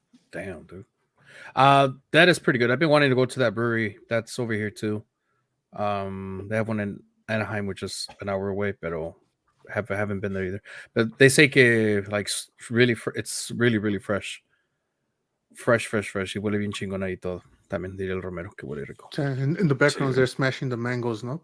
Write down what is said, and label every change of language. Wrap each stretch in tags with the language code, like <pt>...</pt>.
<en>Damn, dude. That is pretty good. I've been wanting to go to that brewery that's over here too. They have one in Anaheim, which is an hour away, but haven't been there either. But they say que like really, it's really, really fresh. Fresh.</en> <es>Y huele bien chingón ahí todo. También diría el Romero que huele rico.</es> <en>In the background, they're smashing the mangoes, no?</en>